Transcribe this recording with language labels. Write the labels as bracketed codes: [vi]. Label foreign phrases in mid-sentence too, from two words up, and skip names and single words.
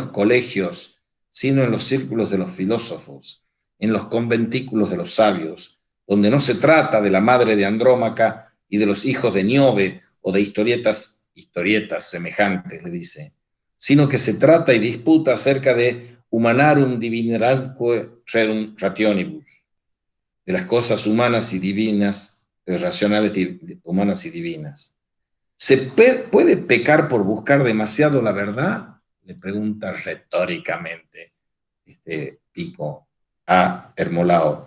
[es] los colegios, sino en los círculos de los filósofos, en los conventículos de los sabios, donde no se trata de la madre de Andrómaca y de los hijos de Niobe o de historietas semejantes, le dice, sino que se trata y disputa acerca de [la] humanarum divineramque rerum rationibus, [es] de las cosas humanas y divinas, racionales humanas y divinas. ¿Se puede pecar por buscar demasiado la verdad? Le pregunta retóricamente Pico a Hermolao.